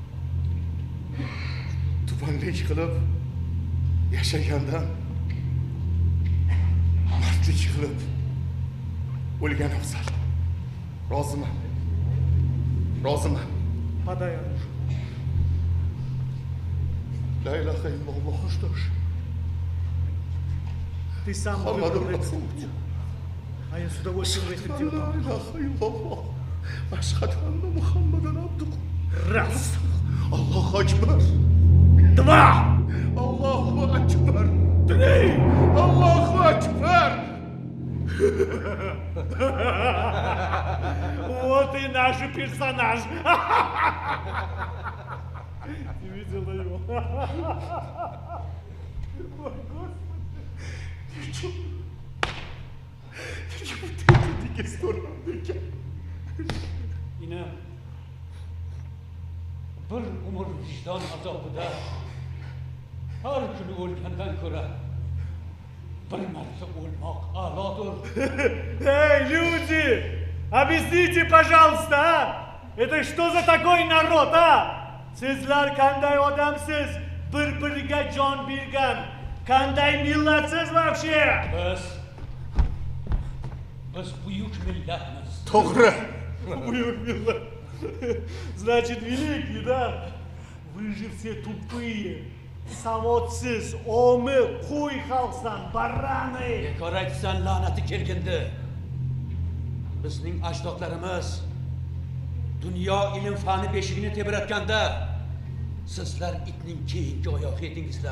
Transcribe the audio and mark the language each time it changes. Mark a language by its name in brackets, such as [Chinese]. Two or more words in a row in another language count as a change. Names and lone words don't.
[Uzbek] Tubanlik qilib yashagandan mardlik qilib o'lgan afzal. Roziman. [Russian] Подай. [Arabic] لا إله إلا الله. [Russian] Что ж, ты сам [Arabic] Muhammadur [Russian] выбрал рецепт. [Arabic] Rasulullah. [Russian] А я с удовольствием этим [Arabic] La [Russian] делом. [Arabic] إله إلا الله. أشهد أن محمدا عبده. [Russian] Раз, [Arabic] الله أكبر. [Russian] два, [Arabic] الله أكبر. [Russian] три. [Arabic] الله أكبر. [Russian] Вот и наш персонаж. Ты видела его? Ой, Господи. [Uzbek] Ina bir umr vijdon azobida har kuni o'lgandan ko'ra bir marta o'lmoq a'lodir. [Russian] Эй, люди! Объясните, пожалуйста, а? Это что за такой народ, а? [Uzbek] Sizlar qanday odamsiz? Bir-biriga jon bergan. Qanday millatsiz вообще? Biz buyuk millatmiz. To'g'ri. Buyur, millat. [Russian] Значит, великий, да? Вы же все тупые, [Uzbek] savodsiz, omi, qo'y xalqsan, barrani. Bekor aytsan la'nati kelgindi. Bizning ajdodlarimiz dunyo ilm fani beshigini tebratganda sizlar itning keyingi oyog'i edingizlar.